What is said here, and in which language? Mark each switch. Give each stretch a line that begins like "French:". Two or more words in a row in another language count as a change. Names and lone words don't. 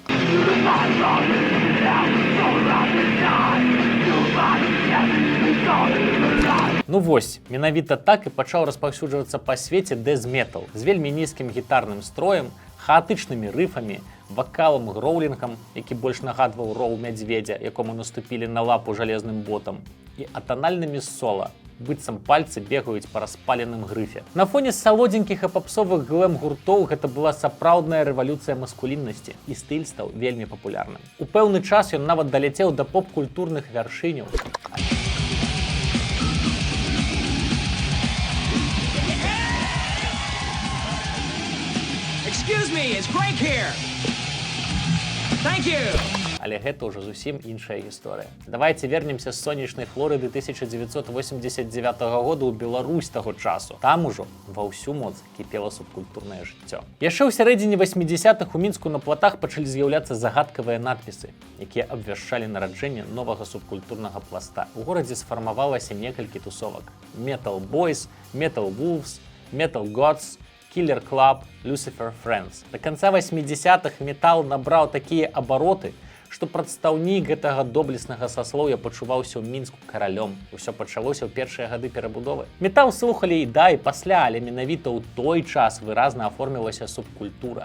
Belarusian: Ну вось, менавіта так і пачаў распаўсюджвацца па свеце дэз-метал з вельмі нізкім гітарным строем, хаатычнымі рыфамі, вакалам-гроулінгам, які больш нагадваў роў мядзведзя, якому наступілі на лапу жалезным ботам, і атанальнымі сола, быццам пальцы бегаюць па распаленым грыфе. На фоне салодзенькіх і папсовых глэм-гуртоў гэта была сапраўдная рэвалюцыя маскуліннасці, і стыль стаў вельмі папулярным. У пэўны час ён нават даляцеў да поп-культурных вяршыняў.
English: Excuse me, it's Greg here. Thank you.
Belarusian: Але гэта ўжо зусім іншая гісторыя. Давайце вернемся з сонечнай Флорыды 1989 года ў Беларусь таго часу. Там ужо ва ўсю моц кіпела субкультурнае жыццё. Яшчэ ў сярэдзіне 80-х у Мінску на платах пачалі з'яўляцца загадкавыя надпісы, якія абвяшчалі нараджэнне новага субкультурнага пласта. У горадзе сфармавалася некалькі тусовак: Metal Boys, Metal Wolves, Metal Gods, Killer Club, Lucifer Friends. Да канца 80-х метал набраў такія абароты, што прадстаўнік гэтага доблеснага саслоўя пачуваўся ў Мінску каралём. Усё пачалося ў першыя гады перабудовы. Метал слухалі і да, і пасля, але менавіта ў той час выразна аформілася субкультура.